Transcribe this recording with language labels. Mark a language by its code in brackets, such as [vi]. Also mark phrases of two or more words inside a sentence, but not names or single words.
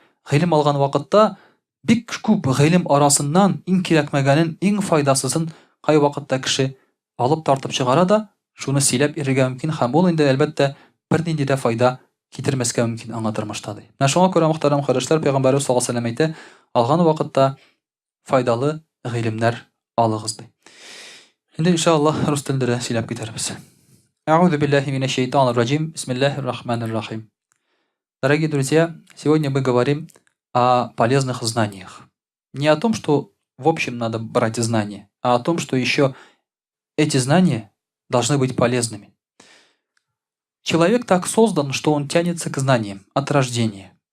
[tt] Гыйлем алган вакытта бик күп гыйлем арасыннан иң кирәкмәгәнен, иң файдасызын кай вакытта кеше алып тартып чыгара да, шуны сөйләп йөрергә мөмкин һәм ул инде әлбәттә бернинди дә файда китермәскә мөмкин аңа тормышта ди. Менә шуңа күрә мөхтәрәм кардәшләр, Пәйгамбәр [ar] صلى الله عليه وسلم [tt] әйтә, алган вакытта файдалы гыйлемнәр алыгыз ди. Инде иншаллаһ рус телендә сөйләп китербез. [ar] أعوذ بالله من الشيطان الرجيم. بسم الله الرحمن الرحيم. [ru] Дорогие друзья, сегодня мы говорим о полезных знаниях. Не о том, что в общем надо брать знания, а о том, что еще эти знания должны быть полезными. Человек так создан, что он тянется к знаниям от рождения.